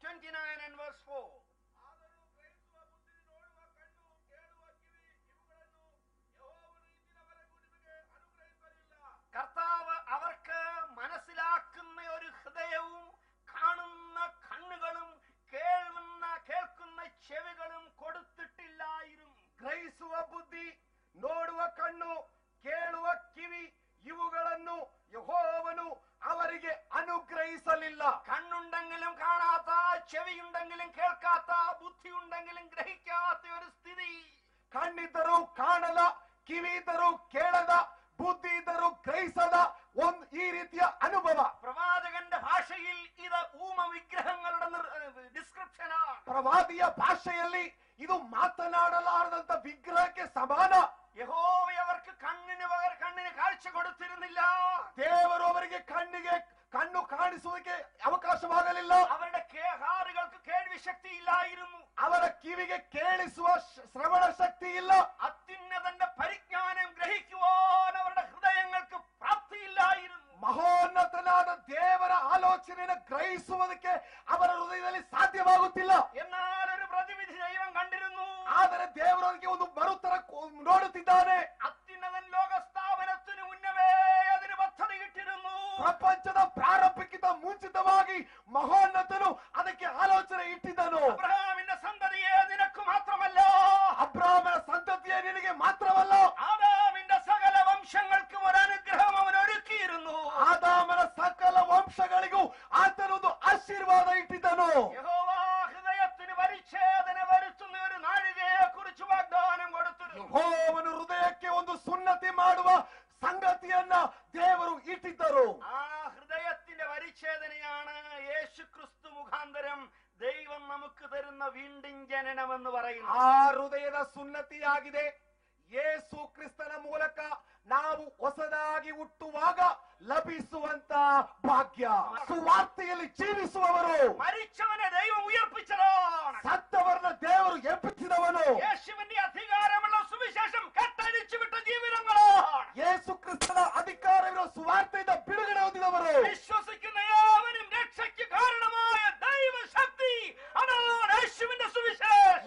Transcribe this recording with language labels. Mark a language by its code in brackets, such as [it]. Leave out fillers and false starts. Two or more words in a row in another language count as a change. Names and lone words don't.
[en] 29 and verse 4. [ml] കർത്താവ് അവർക്ക് മനസ്സിലാക്കുന്ന ഒരു ഹൃദയവും കാണുന്ന കണ്ണുകളും കേൾക്കുന്ന ചെവികളും കൊടുത്തിട്ടില്ലായിരുന്നു. [kn] ಗ್ರಹಿಸುವ ಬುದ್ಧಿ, ನೋಡುವ ಕಣ್ಣು, ಕೇಳುವ ಕಿವಿ ಇವುಗಳನ್ನು ಯೆಹೋವನು ಅವರಿಗೆ ಅನುಗ್ರಹಿಸಲಿಲ್ಲ. [ml] കണ്ണുണ്ടെങ്കിലും കാണാത്ത, ചെവിയുണ്ടെങ്കിലും കേൾക്കാത്ത, ബുദ്ധിയുണ്ടെങ്കിലും ഗ്രഹിക്കാത്ത ഒരു സ്ഥിതി. [kn] ಕಣ್ಣಿದ್ದರೂ ಕಾಣದ, ಕಿವಿ ಇದ್ದರೂ ಕೇಳದ, ಬುದ್ಧಿ ಇದ್ದರೂ ಗ್ರಹಿಸದ ಈ ರೀತಿಯ ಅನುಭವ. [ml] പ്രവാചകന്റെ ഭാഷയിൽ ഇത് ഊമ വിഗ്രഹങ്ങളുടെ ഡിസ്ക്രിപ്ഷനാണ്. [kn] ಪ್ರವಾದಿಯ ಭಾಷೆಯಲ್ಲಿ ಇದು ಮಾತನಾಡಲಾರದಂತ ವಿಗ್ರಹಕ್ಕೆ ಸಮಾನ. [ml] യഹോവയവർക്ക് കണ്ണിന് കാഴ്ച കൊടുത്തിരുന്നില്ല. [kn] ದೇವರು ಅವರಿಗೆ ಕಣ್ಣು ಕಾಣಿಸುವುದಕ್ಕೆ ಅವಕಾಶವಾಗಲಿಲ್ಲ. [ml] അവരുടെ കാതുകൾക്ക് കേൾവി ശക്തി ഇല്ലായിരുന്നു. [kn] ಅವರ ಕಿವಿಗೆ ಕೇಳಿಸುವ ಶ್ರವಣ ಶಕ್ತಿ ಇಲ್ಲ. [ml] അത്യുന്നതന്റെ പരിജ്ഞാനം ഗ്രഹിക്കുവാൻ അവരുടെ ഹൃദയങ്ങൾക്ക് പ്രാപ്തിയില്ലായിരുന്നു. [kn] ಮಹೋನ್ನತನಾದ ದೇವರ ಆಲೋಚನೆಯನ್ನು ಗ್ರಹಿಸುವುದಕ್ಕೆ ಅವರ ಹೃದಯದಲ್ಲಿ ಸಾಧ್ಯವಾಗುತ್ತಿಲ್ಲ. [ml] എന്നാൽ ഒരു പ്രതിവിധി ദൈവം കണ്ടിരുന്നു. [kn] ಆದರೆ ದೇವರು ಅದಕ್ಕೆ ಒಂದು ಮರುತರ ನೋಡುತ್ತಿದ್ದಾನೆ. [ml] അത്യുന്നതൻ ലോകസ്ഥാപനത്തിന് മുന്നമേ അതിന് പദ്ധതി ഇട്ടിരുന്നു. [kn] ಪ್ರಪಂಚದ ಪ್ರಾರಂಭಕ್ಕಿಂತ ಮುಂಚಿತವಾಗಿ ಮಹೋನ್ನತನು ಅದಕ್ಕೆ ಆಲೋಚನೆ ಇಟ್ಟಿದ್ದನು. [ml] അബ്രഹാമിന്റെ സന്തതിയെ നിനക്ക് മാത്രമല്ല, [kn] ಅಬ್ರಾಹ್ಮನ ಸಂತತಿಯೇ ನಿನಗೆ ಮಾತ್ರವಲ್ಲ, [ml] ആദാമിന്റെ സകല വംശങ്ങൾക്കും ഒരു അനുഗ്രഹം അവൻ ഒരുക്കിയിരുന്നു. [kn] ಆದಾಮನ ಸಕಲ ವಂಶಗಳಿಗೂ ಆತನೊಂದು ಆಶೀರ್ವಾದ ಇಟ್ಟಿದ್ದನು. [ml] യഹോവ ഹൃദയത്തിന് പരിച്ഛേദന വരുത്തുന്ന ഒരു നാഴികയെ കുറിച്ച് വാഗ്ദാനം കൊടുത്തിരുന്നു. [kn] ಯೆಹೋವನು ಹೃದಯಕ್ಕೆ ಒಂದು ಸುನ್ನತಿ ಮಾಡುವ ಸಂಗತಿಯನ್ನ ದೇವರು ಇಟ್ಟಿದ್ದರು. [ml] ആ ഹൃദയത്തിന്റെ പരിച്ഛേദനയാണ് യേശു ക്രിസ്തു മുഖാന്തരം ദൈവം നമുക്ക് തരുന്ന വീണ്ടും ജനനമെന്ന് പറയുന്നു. [kn] ಆ ಹೃದಯದ ಸುನ್ನತಿಯಾಗಿದೆ ಯೇಸು ಕ್ರಿಸ್ತನ ಮೂಲಕ ನಾವು ಹೊಸದಾಗಿ ಹುಟ್ಟುವಾಗ ಲಭಿಸುವಂತ ಭಾಗ್ಯ. ಸುವಾರ್ತೆಯಲ್ಲಿ ಜೀವಿಸುವವರು, [ml] മരിച്ചവനെ ദൈവം ഉയർപ്പിച്ചതാണ്. [kn] ಸತ್ತವರನ್ನ ದೇವರು ಎಬ್ಬಿಸಿದವನು. [ml] യേശുവിന്റെ അധികാരമുള്ള സുവിശേഷം കെട്ടഴിച്ചു വിട്ട ജീവിതങ്ങളാണ്. [kn] ಯೇಸು ಕ್ರಿಸ್ತನ ಅಧಿಕಾರವಿರುವ ಸುವಾರ್ತೆಯಿಂದ ಬಿಡುಗಡೆ ಹೊಂದಿದವರು. [ml] വിശ്വസിക്കുന്ന ഏവനും രക്ഷയ്ക്ക് കാരണമായ ദൈവശക്തി, അതാണ് യേശുവിന്റെ സുവിശേഷം.